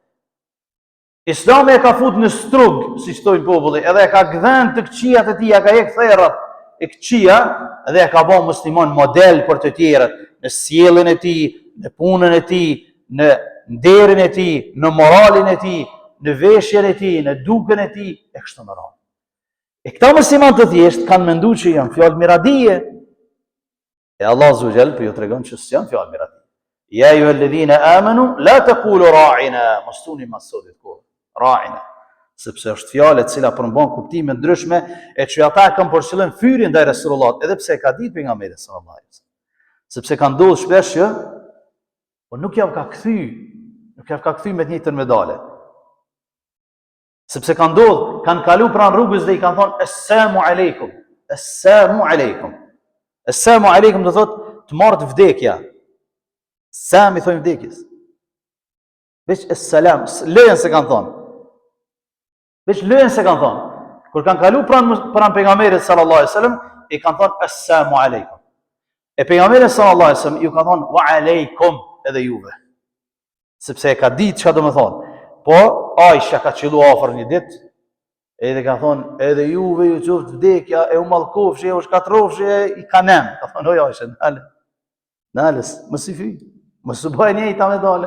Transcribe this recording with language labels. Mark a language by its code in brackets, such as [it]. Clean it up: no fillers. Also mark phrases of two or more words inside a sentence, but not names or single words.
[sq] Islami e ka fut në strug, si thojnë populli, edhe e ka gdhend të këqijat e tij, ka hek therrat e këqija, edhe e ka bën musliman model për të tjerët, në sjelljen e tij, në punën e tij, në nderin e tij, në moralin e tij, në veshjen e tij, në dukën e tij, e kështu me radhë. E këta musliman të thjesht kanë menduar që janë fjalë miradije. E [ar] الله عز وجل [sq] po ju tregon që s'janë fjalë miradije. [ar] يا أيها الذين آمنوا لا تقولوا راعنا, [sq] mostuni masudit kur. Ra'ina. Sepse është fjalë e cila përmban kuptime ndryshme e që ata kanë për qëllim fyrin ndaj Resulullah, edhe pse ka ditë pejgamberi [ar] صلى الله عليه وسلم. [sq] Sepse kanë ndodhur shpesh që po nuk javë ka kthy me të njëjtën medale. Sepse kanë ndodhur, kanë kalu pranë rrugës dhe i kanë thonë [ar] السلام عليكم. السلام عليكم. السلام عليكم [sq] do thotë të marrë vdekja. Sam i thonë vdekjes. Veç assalam, lejen se kanë thonë. Veç lejen se kanë thonë. Kur kanë kalu pranë pejgamberit [ar] صلى الله عليه وسلم, [sq] i kanë thonë [ar] السلام عليكم. [sq] E pejgamberi [ar] صلى الله عليه وسلم [sq] ju ka thonë [ar] وعليكم [sq] edhe juve. Sepse e ka ditë çka do të thonë. Po Aisha ka qellu afër një ditë, edhe ka thonë edhe juve ju qoftë vdekja, e u mallkofshi, e u shkatrofshi, i kanem. Ka thonë oj Aisha, nalës, mos i fyj, mos u bëj njëjta me dale.